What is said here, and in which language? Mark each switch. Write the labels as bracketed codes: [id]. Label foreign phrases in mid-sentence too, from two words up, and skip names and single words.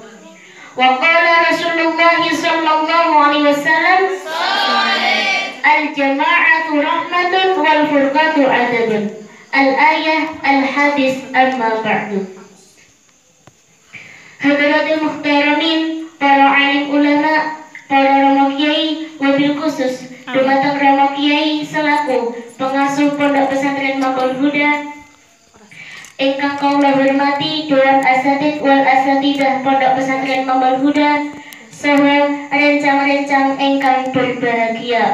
[ar] وقال رسول الله صلى الله عليه وسلم الجماعة رحمة والفرقة أدب. الآية الحديث أما بعد. حضرات المحترمين, [jv] para alim ulama, para rama kiai, wabil khusus dumateng rama kiai selaku pengasuh Pondok Pesantren Maqal Huda ingkang kula hormati Dewan [ar] أساتيذ والأساتذة [jv] Pondok Pesantren Maqal Huda saha rencang-rencang ingkang berbahagia.